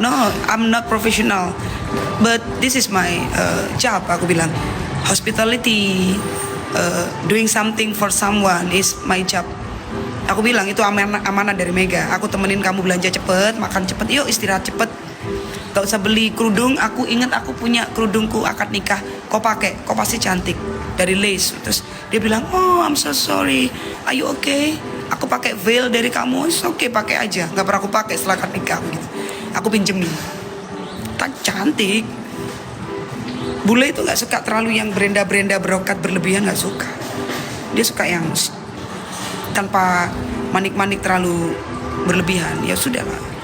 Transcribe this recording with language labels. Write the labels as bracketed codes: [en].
[en] No, I'm not professional, but this is my job. [id] Aku bilang [en] hospitality, doing something for someone is my job. [id] Aku bilang itu amanah dari Mega. Aku temenin kamu belanja cepet, makan cepet, yuk istirahat cepet. Gak usah beli kerudung. Aku ingat aku punya kerudungku akad nikah, kau pakai, kau pasti cantik, dari lace. Terus dia bilang, [en] oh I'm so sorry, are you okay? [id] Aku pakai veil dari kamu, [en] it's okay, [id] pakai aja. Gak pernah aku pakai setelah akad nikah gitu. Aku pinjemin. Tak cantik. Bule itu gak suka terlalu yang berenda-berenda brokat berlebihan, gak suka. Dia suka yang tanpa manik-manik terlalu berlebihan. Ya sudahlah.